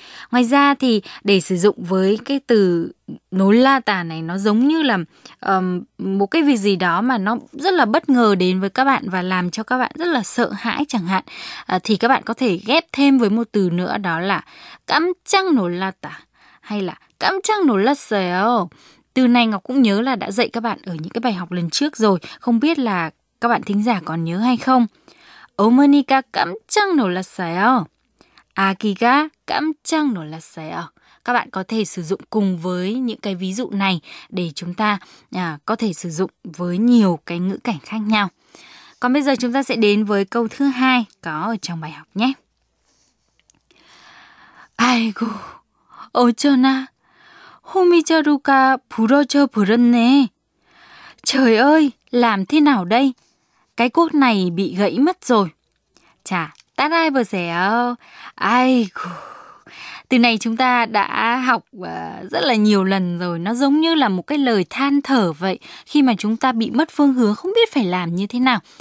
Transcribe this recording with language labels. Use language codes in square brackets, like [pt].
[vi] Ngoài ra thì để sử dụng với cái từ nolata này nó giống như là một cái việc gì đó mà nó rất là bất ngờ đến với các bạn và làm cho các bạn rất là sợ hãi chẳng hạn. Thì các bạn có thể ghép thêm với một từ nữa đó là [ko] 깜짝 놀랐다 [vi] hay là [ko] 깜짝 놀랐어요. [vi] Từ này Ngọc cũng nhớ là đã dạy các bạn ở những cái bài học lần trước rồi. Không biết là các bạn thính giả còn nhớ hay không? [ko] 어머니가 깜짝 놀랐어요. 아기가 깜짝 놀랐어요. [vi] Các bạn có thể sử dụng cùng với những cái ví dụ này để chúng ta có thể sử dụng với nhiều cái ngữ cảnh khác nhau. Còn bây giờ chúng ta sẽ đến với câu thứ hai có ở trong bài học nhé. [ko] 아이고, 어쩌나. 호미자루가 부러져 버렸네. [vi] Trời ơi, làm thế nào đây? Cái cuốc này bị gãy mất rồi. [ko] 자, 따라해보세요. 아이고. [vi] Từ này chúng ta đã học rất là nhiều lần rồi. Nó giống như là một cái lời than thở vậy. Khi mà chúng ta bị mất phương hướng, không biết phải làm như thế nào.